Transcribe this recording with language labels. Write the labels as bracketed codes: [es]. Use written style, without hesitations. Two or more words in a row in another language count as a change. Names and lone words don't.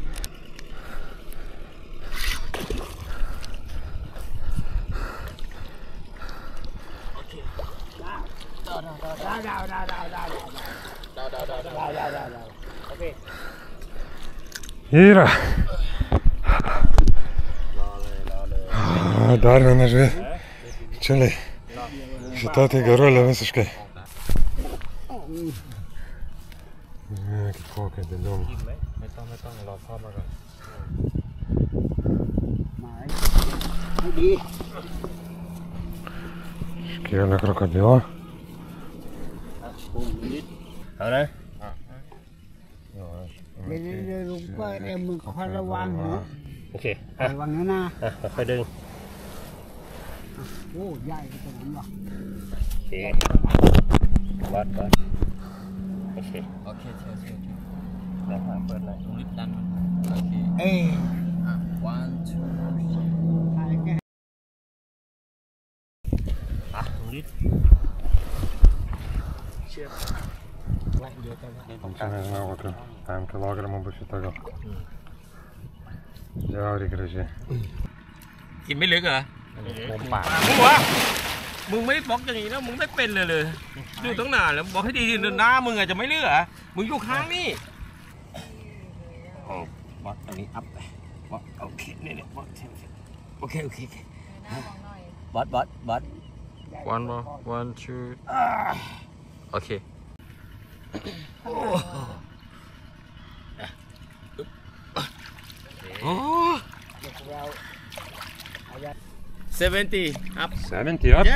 [lt] Yra. Dar viena žuvis. Bičiuliai, šita tai gerulė visiškai. Kaip kokia dėliom. [th] ไม่ต้องรอทอดมาก่อน ไม่ดี [lt] Iškėlė krokodilą. [th] เอานะ เดี๋ยวลุงก็มึงคอยระวังนะ โอเค ระวังนะ ค่อยดึง โอ้ใหญ่ขนาดนั้นหรอ โอเควัดโอเคแล้วเปิดเลยลิฟต์ดันโอเค เอ้ย [en] one two [th] ถ่ายแค่ ลิฟต์เชือกไล่เยอะจังวะ [lt] Čia nežinau, kokiu 5 kilogramų bus šita gal. Žiauriai gražiai. [th] กินไม่ลึกเหรอ มุมปาก มึงไม่บล็อกอย่างนี้แล้วมึงไม่เป็นเลยดูตั้งนานแล้วบอกให้ดีๆหน้ามึงอาจจะไม่เลือกมึงอยู่ข้างนี่บล็อกตรงนี้อัพไปบล็อกโอเคนี่บล็อกโอเคบล็อก [en] one more one two [th] โอเค โอ้70 up [en] 70 up?